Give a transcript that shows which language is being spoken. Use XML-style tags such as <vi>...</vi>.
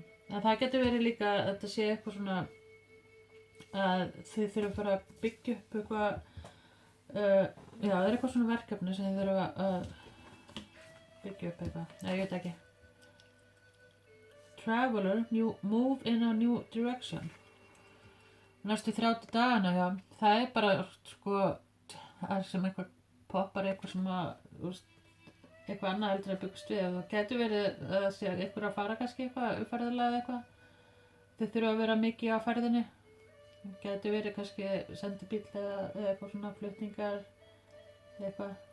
<is>En það getur verið líka að þetta sé eitthvað svona að þið þurfa að fara að byggja upp eitthvað, já, það er eitthvað svona verkefni sem þið þurfa að byggja upp eitthvað, nei, ég veit ekki.</is> <en>Traveler, move in a new direction.</en> <is>Næstu 30 dagana, já, það er bara, sko, það sem eitthvað poppar eitthvað sem að, eitthvað annað heldur að byggst við. Það getur verið að sé eitthvað að fara kannski eitthvað uppferðarlega eða eitthvað. Þið þurfa að vera mikið á ferðinni. Það getur verið kannski sendibíll eða eitthvað svona flutningar eða eitthvað.</is>